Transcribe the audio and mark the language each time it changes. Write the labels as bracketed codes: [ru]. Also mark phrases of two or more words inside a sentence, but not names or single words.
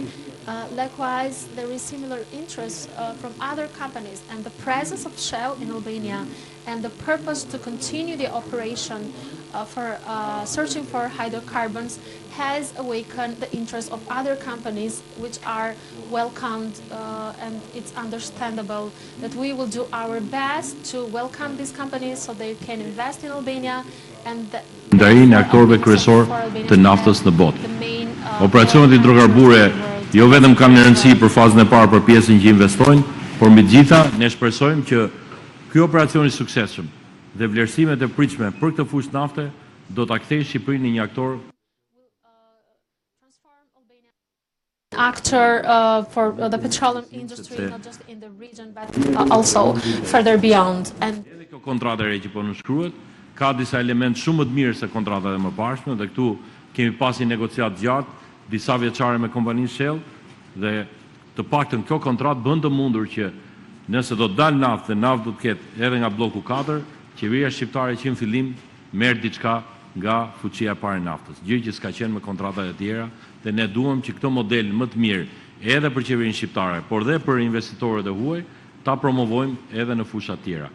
[en] Likewise, there is similar interest from other companies, and the presence of Shell in Albania and the purpose to continue the operation for searching for hydrocarbons has awakened the interest of other companies, which are welcomed, and it's understandable that we will do our best to welcome these companies so they can invest in Albania. [sq] Ndajin e aktorëve kryesor të naftës në botë. Operacionet hidrokarbure jo vetëm kanë rëndësi për fazën e parë për pjesën që investojnë, por mbi të gjitha ne shpresojmë që ky operacion i suksesshëm dhe vlerësimet e pritshme për këtë fushë nafte do ta kthejë Shqipërinë në një aktor [en] actor for the petroleum industry, not just in the region, but also further beyond. And [sq] edhe kjo kontratë e re që po nënshkruhet ka disa elemente shumë më të mirë se kontratat e mëparshme dhe këtu kemi pasi negociat gjatë, disa vjeçare me kompaninë Shell dhe të paktën kjo kontratë bën të mundur që nëse do të dalë naftë dhe naftë do të ketë edhe nga bloku 4, qeveria shqiptare që në fillim merr diçka nga fuqia e parë e naftës, gjë që s'ka qenë me kontratat e tjera dhe ne duam që këtë model më të mirë edhe për qeverinë shqiptare, por dhe për investitorët e huaj ta promovojmë edhe në fusha të tjera.